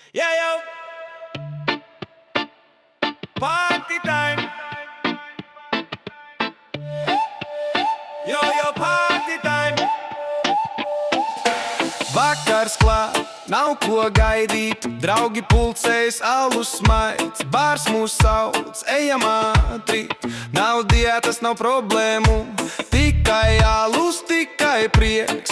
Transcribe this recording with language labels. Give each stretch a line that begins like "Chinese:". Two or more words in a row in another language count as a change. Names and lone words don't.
English: Yeah, yo. Party time. Yo, yo, party time.
Latvian: Vakars klāt, nav ko gaidīt. Draugi pulcējas, alus smaids. Bārs mūs sauc, ejam ātri. Nav diētas, nav problēmu. Tikai alus, tikai prieks.